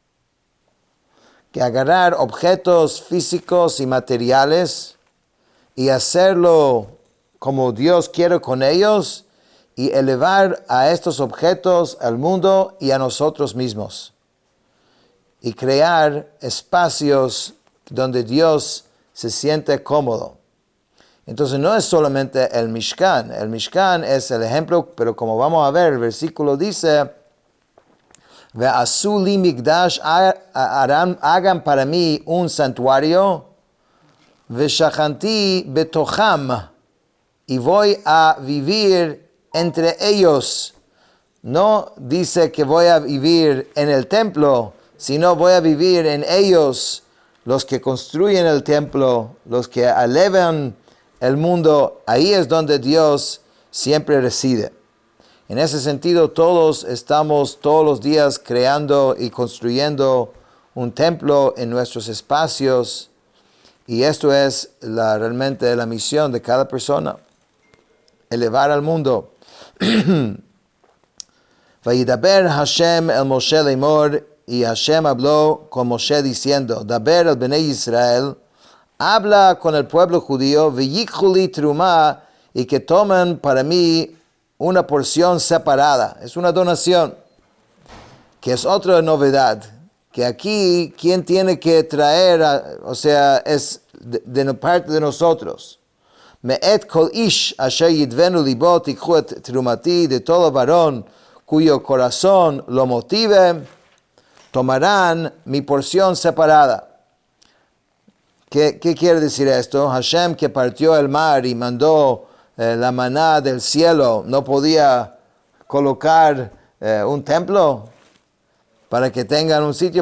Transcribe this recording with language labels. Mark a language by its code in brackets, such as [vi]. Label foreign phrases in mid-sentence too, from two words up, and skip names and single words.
[es] Que agarrar objetos físicos y materiales y hacerlo como Dios quiere con ellos y elevar a estos objetos al mundo y a nosotros mismos. Y crear espacios donde Dios se siente cómodo. Entonces no es solamente el Mishkan. El Mishkan es el ejemplo, pero como vamos a ver, el versículo dice, [he] ועשו לי מקדש, [es] hagan para mí un santuario, [he] ושכנתי בתוכם, [es] y voy a vivir entre ellos. No dice que voy a vivir en el templo, sino voy a vivir en ellos, los que construyen el templo, los que elevan el mundo. Ahí es donde Dios siempre reside. En ese sentido, todos estamos todos los días creando y construyendo un templo en nuestros espacios, y esto es realmente la misión de cada persona, elevar al mundo. [he] וידבר השם אל משה לאמר, [es] y Hashem habló con Moshe diciendo, [he] דבר אל בני ישראל, [es] habla con el pueblo judío, [he] ויקחו לי תרומה, [es] y que tomen para mí una porción separada. Es una donación, que es otra novedad, que aquí quien tiene que traer, es de parte de nosotros. [he] מאת כל איש אשר ידבנו לבו תקחו את תרומתי, [es] de todo varón cuyo corazón lo motive, tomarán mi porción separada. ¿Qué quiere decir esto? Hashem, que partió el mar y mandó la maná del cielo, ¿no podía colocar un templo para que tengan un sitio?